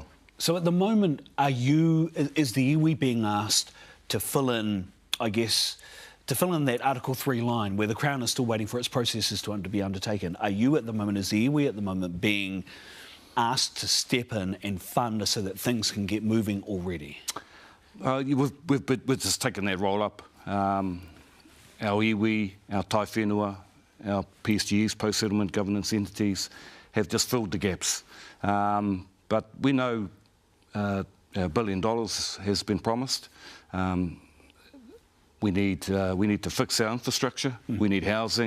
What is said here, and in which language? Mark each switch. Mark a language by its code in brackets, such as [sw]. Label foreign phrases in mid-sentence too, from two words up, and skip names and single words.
[en] So at the moment, is the iwi being asked to fill in, I guess, to fill in that Article 3 line where the Crown is still waiting for its processes to be undertaken? Are you at the moment, is the iwi at the moment being asked to step in and fund so that things can get moving already? We've just taken that role up. Our iwi, our [mi] tai whenua, [en] our PSGEs, post-settlement governance entities, have just filled the gaps. But we know $1 billion has been promised. We need to fix our infrastructure. We need housing.